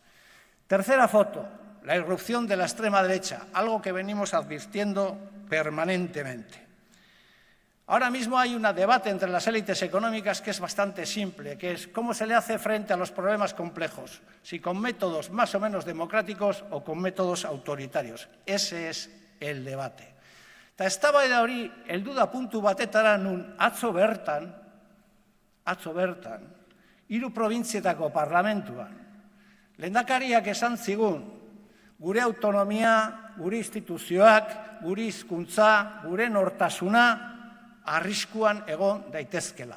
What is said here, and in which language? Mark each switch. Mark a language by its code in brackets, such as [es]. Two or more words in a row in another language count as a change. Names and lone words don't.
[es] Tercera foto, la irrupción de la extrema derecha, algo que venimos advirtiendo permanentemente. Ahora mismo hay un debate entre las élites económicas que es bastante simple, que es cómo se le hace frente a los problemas complejos, si con métodos más o menos democráticos o con métodos autoritarios. Ese es el debate. [eu] Eta eztabaida hori helduda puntu batetara nun atzo bertan, hiru probintzietako parlamentuan, lehendakariak esan zigun, gure autonomia, gure instituzioak, gure hizkuntza, gure nortasuna, arriskuan egon daitezkela.